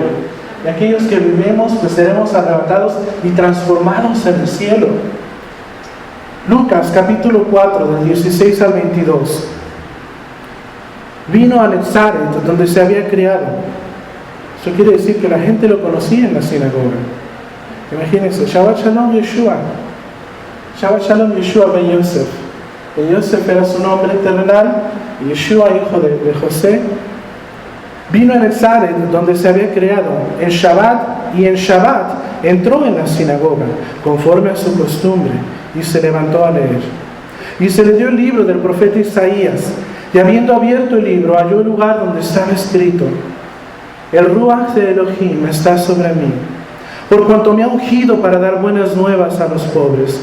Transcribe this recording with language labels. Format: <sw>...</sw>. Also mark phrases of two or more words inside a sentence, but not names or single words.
<es>Y aquellos que vivimos, pues seremos arrebatados y transformados en el cielo. Lucas capítulo 4, del 16 al 22. Vino a Nazaret, donde se había criado. Eso quiere decir que la gente lo conocía en la sinagoga. Imagínense,</es> <he>שבת שלום ישוע. שבת שלום ישוע בן יוסף.</he> <es>Ben Yosef era su nombre terrenal, y Yeshua, hijo de José. Vino a Nazaret, donde se había criado, en Shabbat, y en Shabbat entró en la sinagoga, conforme a su costumbre, y se levantó a leer. Y se le dio el libro del profeta Isaías, y habiendo abierto el libro, halló el lugar donde estaba escrito: el Ruach de Elohim está sobre mí, por cuanto me ha ungido para dar buenas nuevas a los pobres.</es>